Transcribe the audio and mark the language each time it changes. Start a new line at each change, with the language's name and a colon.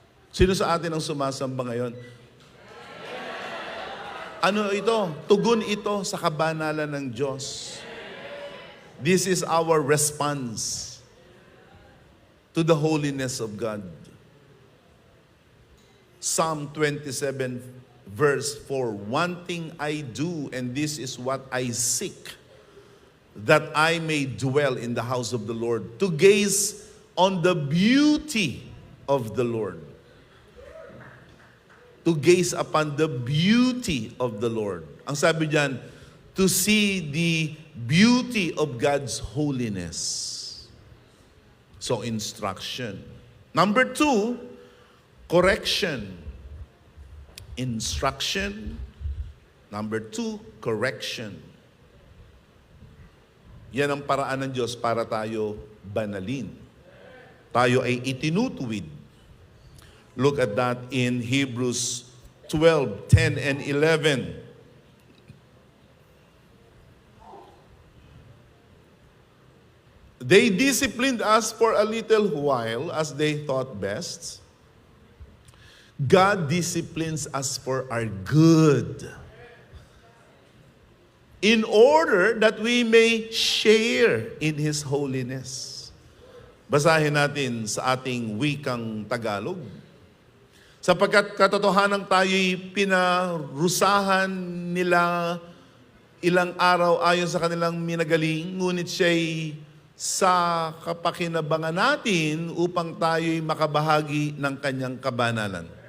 Filipino: Sino sa atin ang sumasamba ngayon? Ano ito? Tugon ito sa kabanalan ng Diyos.
English: This is our response to the holiness of God. Psalm 27 verse 4, one thing I do, and this is what I seek, that I may dwell in the house of the Lord, to gaze on the beauty of the Lord. To gaze upon the beauty of the Lord.
Filipino: Ang sabi diyan,
English: to see the beauty of God's holiness. So, instruction. Number 2, correction. Instruction. Number 2, correction.
Filipino: Yan ang paraan ng Diyos para tayo banalin. Tayo ay itinutuwid.
English: Look at that in Hebrews 12, 10 and 11. They disciplined us for a little while as they thought best. God disciplines us for our good, in order that we may share in His holiness.
Filipino: Basahin natin sa ating wikang Tagalog. Sapagkat katotohanan tayo'y pinarusahan nila ilang araw ayon sa kanilang minagaling, ngunit siya'y sa kapakinabangan natin upang tayo'y makabahagi ng kanyang kabanalan.